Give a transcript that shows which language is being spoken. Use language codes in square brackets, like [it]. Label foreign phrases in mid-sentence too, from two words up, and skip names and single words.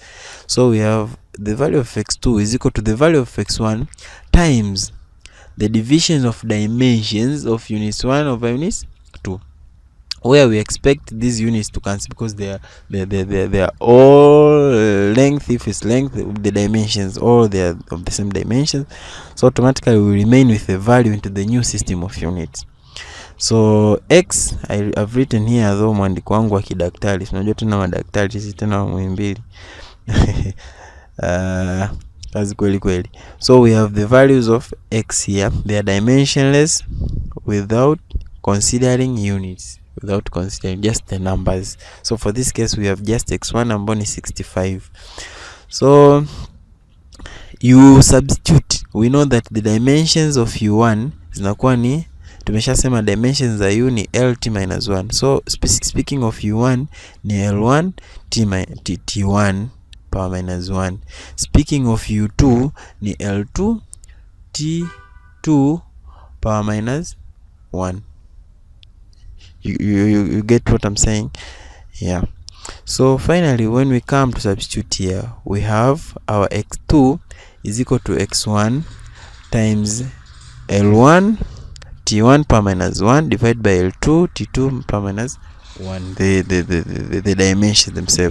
[en] So we have the value of x2 is equal to the value of x1 times the divisions of dimensions of units 1 over units 2, where we expect these units to cancel because they are all length. If it's length, the dimensions, all they are of the same dimensions, so automatically we remain with the value into the new system of units. So x I've written here, though [sw] mwandiko wangu wa kidaktari, unajua tena madaktari sisi tena Muhimbili kazi kweli. [en] So we have the values of x here, they are dimensionless without considering units, without considering just the numbers. So for this case we have just x1 [sw] ambayo ni [en] 65. So you substitute, we know that the dimensions of u1 [sw] zinakuwa ni, tumeshasema [en] dimensions za u ni lt minus 1. So speaking of u1 ni l1 t1 power minus 1. Speaking of u2 ni l2 t2 power minus 1. You get what I'm saying? Yeah. So finally when we come to substitute here, we have our x2 is equal to x1 times l1 t1 power minus 1 divided by l2 t2 power minus 1, the dimensions themselves.